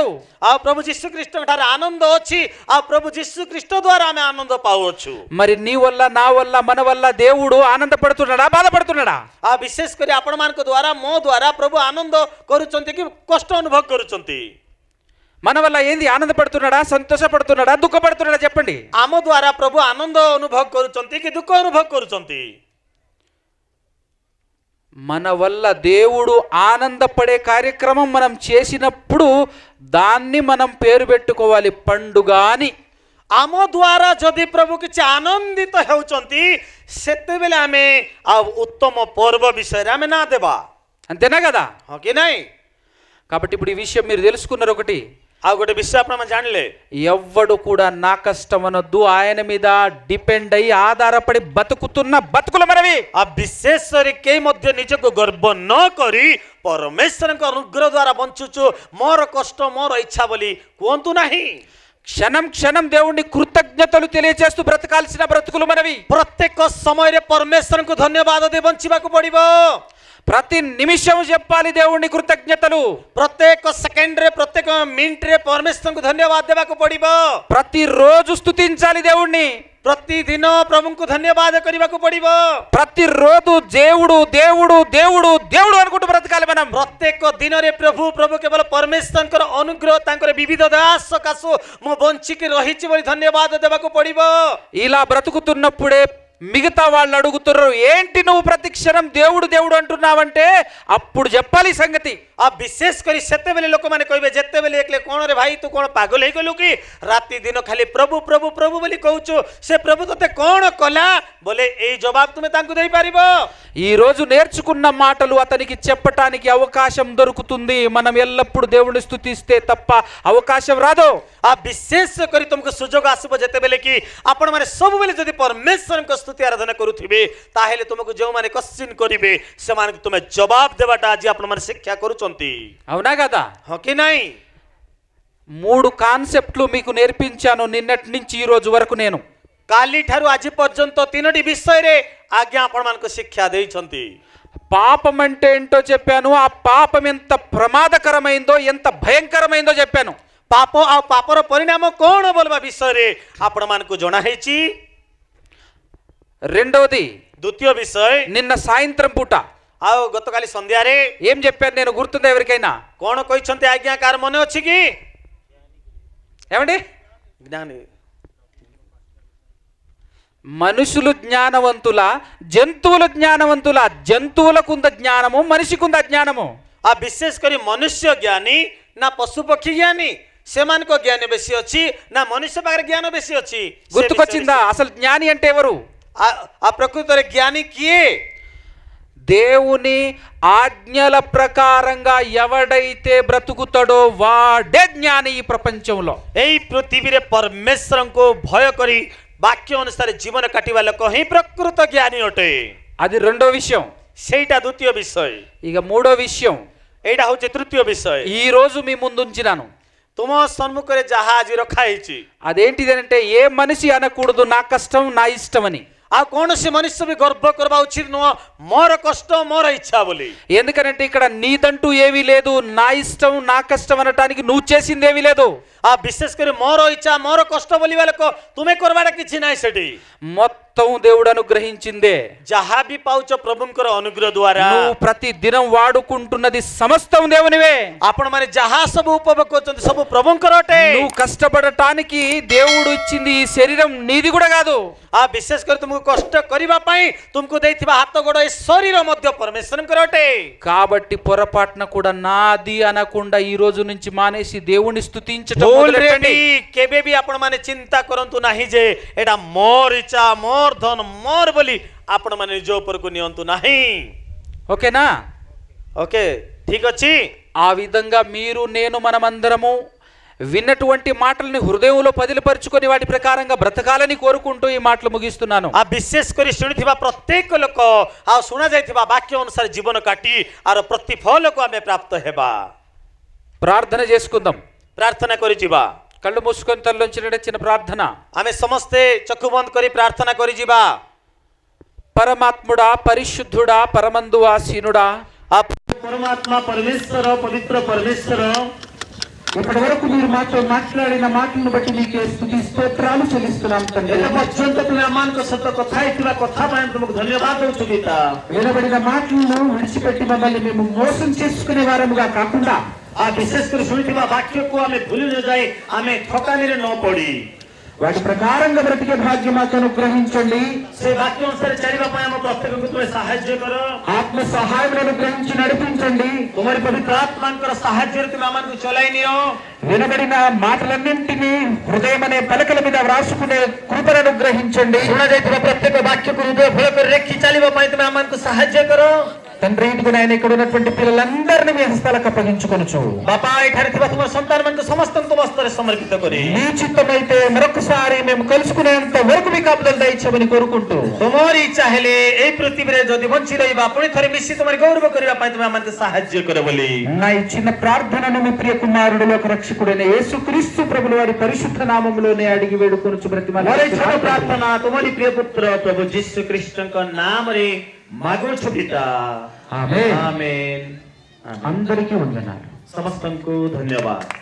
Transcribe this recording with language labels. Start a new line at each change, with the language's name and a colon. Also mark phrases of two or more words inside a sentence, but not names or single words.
Odia: ఆ ప్రభు ଯୀଶୁଖ୍ରୀଷ୍ଟ ଠାରେ ଆନନ୍ଦ ଅଛି, ଆଉ ପ୍ରଭୁ ଯୀଶୁଖ୍ରୀଷ୍ଟ ଦ୍ୱାରା ଆମେ ଆନନ୍ଦ ପାଉଅଛୁ।
Telugu: మరి నీ వల్ల, నా వల్ల, మన వల్ల దేవుడు ఆనందపడుతున్నాడా, బాధపడుతున్నాడా?
Odia: ఆ ବିଶେଷ କରି ଆପଣମାନଙ୍କ ଦ୍ୱାରା ମୋ ଦ୍ୱାରା ପ୍ରଭୁ ଆନନ୍ଦ କରୁଛନ୍ତି କି କଷ୍ଟ ଅନୁଭବ କରୁଛନ୍ତି?
Telugu: మన వల్ల ఏంది? ఆనందపడుతున్నాడా, సంతోషపడుతున్నాడా, దుఃఖపడుతున్నాడా? చెప్పండి.
Odia: ଆମ ଦ୍ୱାରା ପ୍ରଭୁ ଆନନ୍ଦ ଅନୁଭବ କରୁଛନ୍ତି କି ଦୁଃଖ ଅନୁଭବ କରୁଛନ୍ତି?
Telugu: మన వల్ల దేవుడు ఆనందపడే కార్యక్రమం మనం చేసినప్పుడు దాన్ని మనం పేరు పెట్టుకోవాలి పండుగ అని.
Odia: ଆମ ଦ୍ୱାରା ଯଦି ପ୍ରଭୁ କିଛି ଆନନ୍ଦିତ ହେଉଛନ୍ତି ସେତେବେଳେ ଆମେ ଆଉ ଉତ୍ତମ ପର୍ବ ବିଷୟରେ ଆମେ ନା ଦେବା,
Telugu: అంతేనా కదా?
Odia: ହଁ କି ନାହିଁ?
Telugu: కాబట్టి ఇప్పుడు ఈ విషయం మీరు తెలుసుకున్నారు. ఒకటి,
Odia: ଆଉ ଗୋଟେ ବିଷୟ ଆପଣ ଜାଣିଲେ,
Telugu: ఎవ్వడు కూడా నా కష్టం అనొద్దు, ఆయన మీద డిపెండ్ అయ్యి ఆధారపడి బతుకుతున్న బతుకుల మనవి.
Odia: ఆ ବିଶେଷରେ କେହି ମଧ୍ୟ ନିଜକୁ ଗର୍ବ ନ କରି ପରମେଶ୍ୱରଙ୍କ ଅନୁଗ୍ରହ ଦ୍ୱାରା ବଞ୍ଚୁଛୁ, ମୋର କଷ୍ଟ ମୋର ଇଚ୍ଛା ବୋଲି କୁହନ୍ତୁ ନାହିଁ।
Telugu: క్షణం క్షణం దేవుణ్ణి కృతజ్ఞతలు తెలియజేస్తూ బ్రతకాల్సిన బ్రతుకులు మనవి.
Odia: ପ୍ରତ୍ୟେକ ସମୟରେ ପରମେଶ୍ୱରଙ୍କୁ ଧନ୍ୟବାଦ ଦେଇ ବଞ୍ଚିବାକୁ ପଡ଼ିବ।
Telugu: ప్రతి నిమిషం చెప్పాలి దేవుణ్ణి కృతజ్ఞతలు.
Odia: ପ୍ରତ୍ୟେକ ସେକେଣ୍ଡରେ ପ୍ରତ୍ୟେକ ମିନିଟରେ ପରମେଶ୍ୱରଙ୍କୁ ଧନ୍ୟବାଦ ଦେବାକୁ ପଡ଼ିବ।
Telugu: ప్రతిరోజు స్తుతించాలి దేవుణ్ణి.
Odia: ପ୍ରତିଦିନ ପ୍ରଭୁଙ୍କୁ ଧନ୍ୟବାଦ କରିବାକୁ ପଡ଼ିବ।
Telugu: ప్రతిరోజు దేవుడు దేవుడు దేవుడు దేవుడు అనుకుంటూ బ్రతకాలి మనం.
Odia: ପ୍ରତ୍ୟେକ ଦିନରେ ପ୍ରଭୁ ପ୍ରଭୁ କେବଳ ପରମେଶ୍ୱରଙ୍କର ଅନୁଗ୍ରହ ତାଙ୍କର ବିବିଧ ଦାସ ସକାଶୁ ମୁଁ ବଞ୍ଚିକି ରହିଛି ବୋଲି ଧନ୍ୟବାଦ ଦେବାକୁ ପଡ଼ିବ।
Telugu: ఇలా బ్రతుకుతున్నప్పుడే మిగతా వాళ్ళు అడుగుతున్నారు, ఏంటి నువ్వు ప్రతి క్షణం దేవుడు దేవుడు అంటున్నావంటే అప్పుడు చెప్పాలి సంగతి.
Odia: ఆ ବିଶେଷ କରି ସେତେବେଳେ ଲୋକମାନେ କହିବେ, ଯେତେବେଳେ ଦେଖିଲେ କଣ ରେ ଭାଇ ତୁ କଣ ପାଗଲ ହେଇଗଲୁ କି? ରାତି ଦିନ ଖାଲି ପ୍ରଭୁ ପ୍ରଭୁ ପ୍ରଭୁ ବୋଲି କହୁଛୁ, ସେ ପ୍ରଭୁ ତତେ କଣ କଲା ବୋଲେ ଏଇ ଜବାବ ତୁମେ ତାଙ୍କୁ ଦେଇପାରିବ।
Telugu: ఈ రోజు నేర్చుకున్న మాటలు అతనికి చెప్పటానికి అవకాశం దొరుకుతుంది. మనం ఎల్లప్పుడు దేవుని స్తుతిస్తే తప్ప అవకాశం రాదు.
Odia: ఆ ବିଶେଷ କରି ତୁମକୁ ସୁଯୋଗ ଆସିବ ଯେତେବେଳେ କି ଆପଣମାନେ ସବୁବେଳେ ଯଦି ପରମେଶ୍ୱରଙ୍କ ସ୍ତୁତି ଆରାଧନା କରୁଥିବେ, ତାହେଲେ ତୁମକୁ ଯେଉଁମାନେ କ୍ୱେଶ୍ଚିନ୍ କରିବେ ସେମାନଙ୍କୁ ତୁମେ ଜବାବ ଦେବାଟା ଆଜି ଆପଣମାନେ ଶିକ୍ଷା କରୁଛନ୍ତି,
Telugu: అవునా కదా?
Odia: ହଁ କି ନାହିଁ?
Telugu: 3 కాన్సెప్ట్లు మీకు నేర్పించాను నిన్నటి నుంచి ఈ రోజు వరకు. నేను
Odia: କାଲି ଠାରୁ ଆଜି ପର୍ଯ୍ୟନ୍ତ 3ଟି ବିଷୟରେ ଆଜ୍ଞା ଆପଣମାନଙ୍କୁ ଶିକ୍ଷା ଦେଇଛନ୍ତି।
Telugu: పాపం అంటే ఏంటో చెప్పాను, ఆ పాపం ఎంత ప్రమాదకరమైందో ఎంత భయంకరమైందో చెప్పాను.
Odia: ପାପ ଆଉ ପାପର ପରିଣାମ କଣ ବୋଲବା ବିଷୟରେ ଆପଣମାନଙ୍କୁ ଜଣା ହେଇଛି।
Telugu: రెండవది,
Odia: ଦ୍ୱିତୀୟ ବିଷୟ,
Telugu: నిన్న సాయంత్రం పూట
Odia: ଆଉ ଗତକାଲି ସନ୍ଧ୍ୟାରେ
Telugu: ఏం చెప్పాను నేను? గుర్తుందా ఎవరికైనా?
Odia: କଣ କହିଛନ୍ତି ଆଜ୍ଞା? କାହାର ମନେ ଅଛି କି?
Telugu: ఏమండి? జ్ఞాని మనుషులు జ్ఞానవంతుల, జంతువులు జ్ఞానవంతుల? జంతువులకుంద జ్ఞానము, మనిషికుంద జ్ఞానము?
Odia: ఆ ବିଶେଷ କରି ମନୁଷ୍ୟ ଜ୍ଞାନୀ ନା ପଶୁ ପକ୍ଷୀ ଜ୍ଞାନୀ? ସେମାନଙ୍କ ଜ୍ଞାନ ବେଶୀ ଅଛି ନା ମନୁଷ୍ୟ ପାଖରେ ଜ୍ଞାନ ବେଶୀ ଅଛି?
Telugu: గుర్తుకొచ్చిందా? అసలు జ్ఞాని అంటే ఎవరు?
Odia: ఆ ପ୍ରକୃତିରେ ଜ୍ଞାନୀ କିଏ?
Telugu: దేవుని ఆజ్ఞల ప్రకారంగా ఎవడైతే బ్రతుకుతాడో వాడే జ్ఞాని ఈ ప్రపంచంలో.
Odia: ଏଇ ପୃଥିବୀରେ ପରମେଶ୍ୱରଙ୍କୁ ଭୟ କରି ବାକ୍ୟ ଅନୁସାରେ ଜୀବନ କାଟିବା ଲୋକ ହିଁ ପ୍ରକୃତ ଜ୍ଞାନୀ ଅଟେ।
Telugu: అది రెండో విషయం.
Odia: ସେଇଟା ଦ୍ୱିତୀୟ ବିଷୟ।
Telugu: ఇక మూడో విషయం
Odia: ଏଇଟା ହଉଛି ତୃତୀୟ ବିଷୟ।
Telugu: ఈ రోజు మీ ముందు ఉంచినాను.
Odia: ତୁମ ସମ୍ମୁଖରେ ଯାହା ଆଜି ରଖା ହେଇଛି,
Telugu: అదేంటిదంటే ఏ మనిషి అనకూడదు నా కష్టం నా ఇష్టం అని.
Odia: ଆଉ କୌଣସି ମନୁଷ୍ୟ ବି ଗର୍ବ କରିବା ଉଚିତ ନୁହଁ ମୋର କଷ୍ଟ ମୋର ଇଚ୍ଛା ବୋଲି।
Telugu: ఎందుకంటే ఇక్కడ నీదంటూ ఏమీ లేదు. నా ఇష్టం నా కష్టం అనటానికి నువ్వు చేసింది ఏమీ లేదు.
Odia: ఆ ବିଶେଷ କରି ମୋର ଇଚ୍ଛା ମୋର କଷ୍ଟ ବୋଲିବା ଲୋକ ତୁମେ କରିବାଟା କିଛି ନାହିଁ। ସେଠି
Telugu: మొత్తం దేవుడు అనుగ్రహించిందే.
Odia: ଯାହା ବି ପାଉଛ ପ୍ରଭୁଙ୍କର ଅନୁଗ୍ରହ ଦ୍ୱାରା।
Telugu: నువ్వు ప్రతి దినం వాడుకుంటున్నది సమస్తం దేవునివే.
Odia: ଆପଣମାନେ ଯାହା ସବୁ ଉପଭୋଗ କରୁଛନ୍ତି ସବୁ ପ୍ରଭୁଙ୍କର ଅଟେ।
Telugu: నువ్వు కష్టపడటానికి దేవుడు ఇచ్చింది ఈ శరీరం నీది కూడా కాదు.
Odia: ఆ ବିଶେଷ କରି ତୁମକୁ କଷ୍ଟ କରିବା ପାଇଁ ତୁମକୁ ଦେଇଥିବା ହାତ ଗୋଡ଼ ଏ ଶରୀର ମଧ୍ୟ ପରମେଶ୍ୱରଙ୍କର ଅଟେ।
Telugu: కాబట్టి పొరపాటున కూడా నాది అనకుండా ఈ రోజు నుంచి మానేసి దేవుని స్తుతించటం
Odia: ଭୁଲରେ
Telugu: మొదలుపెట్టండి.
Odia: ବି କେବେ ବି ଆପଣମାନେ ଚିନ୍ତା କରନ୍ତୁ ନାହିଁ ଯେ ଏଇଟା ମୋର ଇଚ୍ଛା ମୋର ଧନ ମୋର ବୋଲି ଆପଣମାନେ ନିଜ ଉପରକୁ ନିଅନ୍ତୁ ନାହିଁ।
Telugu: ఓకేనా?
Odia: ఓకే ଠିକ ଅଛି।
Telugu: ఆ విధంగా మీరు నేను మనమందరము విన్నటువంటి మాటల్ని హృదయంలో పదిలపరుచుకొని వాటి ప్రకారంగా బ్రతకాలని కోరుకుంటూ ఈ మాటలు ముగిస్తున్నాను.
Odia: ఆ ବିଶେଷ କରି ଶୁଣିଥିବା ପ୍ରତ୍ୟେକ ଲୋକ ଆଉ ଶୁଣାଯାଇଥିବା ବାକ୍ୟ ଅନୁସାରେ ଜୀବନ କାଟି ଆର ପ୍ରତିଫଳକୁ ଆମେ ପ୍ରାପ୍ତ ହେବା।
Telugu: ప్రార్థన చేసుకుందాం.
Odia: ପ୍ରାର୍ଥନା କରି ଯିବା।
Telugu: కళ్ళు మూసుకొని తల్లోంచి చిన్న ప్రార్థన.
Odia: ଆମେ ସମସ୍ତେ ଚକ୍ଷୁ ବନ୍ଦ କରି ପ୍ରାର୍ଥନା କରି ଯିବା।
Telugu: పరమాత్ముడా, పరిశుద్ధుడా, పరమందు ఆసీనుడా, ఆ పరమాత్మ పరమేశ్వర పవిత్ర పరమేశ్వర ఇప్పటి వరకు మీరు మాతో మాట్లాడిన మాటలను బట్టి మీకే స్తుతి స్తోత్రాలు చెల్లిస్తున్నాం తండ్రి.
Odia: ଏବେ ପର୍ଯ୍ୟନ୍ତ ତୁମେ ଆମମାନଙ୍କ ସହିତ କଥା ହେଇଥିବା କଥା ପାଇଁ ତୁମକୁ ଧନ୍ୟବାଦ ଦଉଛୁ ପିତା।
Telugu: వినబడిన మాటలను విడిచిపెట్టి మమ్మల్ని మేము మోసం చేసుకునే వారముగా కాకుండా
Odia: ବିଶେଷ କରି ଶୁଣିଥିବା ବାକ୍ୟକୁ ଆମେ ଭୁଲି ନ ଯାଇ ଆମେ ଠକାମିରେ ନ ପଡି
Telugu: వాటి ప్రకారంగా బ్రతికే భాగ్యం మాకు అనుగ్రహించండి.
Odia: ସେ ବାକ୍ୟ ଅନୁସାରେ ଚାଲିବା ପାଇଁ ଆମ ପ୍ରତ୍ୟେକକୁ ତୁମେ ସାହାଯ୍ୟ କର।
Telugu: ఆత్మ సహాయం అనుగ్రహించి నడిపించండి.
Odia: ତୁମରି ପବିତ୍ର ଆତ୍ମାଙ୍କର ସାହାଯ୍ୟରେ ତୁମେ ଆମମାନଙ୍କୁ ଚଲାଇ ନିଅ।
Telugu: వినబడిన మాటలన్నింటినీ హృదయం అనే పలకల మీద వ్రాసుకునే కృపను అనుగ్రహించండి.
Odia: ଶୁଣାଯାଇଥିବା ପ୍ରତ୍ୟେକ ବାକ୍ୟକୁ ହୃଦୟ ଭଲ କରି ରେଖି ଚାଲିବା ପାଇଁ ତୁମେ ଆମମାନଙ୍କୁ ସାହାଯ୍ୟ କର।
Telugu: తండ్రి ఇదిగో నాయన ఇక్కడ ఉన్నటువంటి పిల్లలందరినీ మీ హస్తాలకు అప్పగించుకొనుచు
Odia: ବାପା ଏଠାରେ ଥିବା ତୁମ ସନ୍ତାନମାନଙ୍କୁ ସମସ୍ତଙ୍କୁ ହସ୍ତରେ ସମର୍ପିତ କରି
Telugu: మీ చిత్తమైతే మరొకసారి మేము కలుసుకునేంత వరకు మీ కాపుదలు దయచేయమని కోరుకుంటూ
Odia: ତୁମରି ଇଚ୍ଛା ହେଲେ ଏଇ ପୃଥିବୀରେ ଯଦି ବଞ୍ଚି ରହିବା ପୁଣି ଥରେ ମିଶି ତୁମର ଗୌରବ କରିବା ପାଇଁ ତୁମେ ଆମମାନଙ୍କୁ ସାହାଯ୍ୟ କର ବୋଲି
Telugu: నా ఈ చిన్న ప్రార్థనను మీ ప్రియ కుమారుడు లోక రక్షకుడైన యేసుక్రీస్తు ప్రభుల వారి పరిశుద్ధ నామములోనే అడిగి వేడుకొనుచు
Odia: ମୋର ଏଇ ଛୋଟ
Telugu: బ్రతిమాలి.
Odia: ପ୍ରାର୍ଥନା ତୁମରି ପ୍ରିୟ ପୁତ୍ର ପ୍ରଭୁ ଯୀଶୁ ଖ୍ରୀଷ୍ଟଙ୍କ ନାମରେ ମାଗୁଛୁ ପିତା।
Telugu: ఆమేన్.
Odia: ଆମେନ୍।
Telugu: అందరికీ వందనాలు.
Odia: ସମସ୍ତଙ୍କୁ ଧନ୍ୟବାଦ।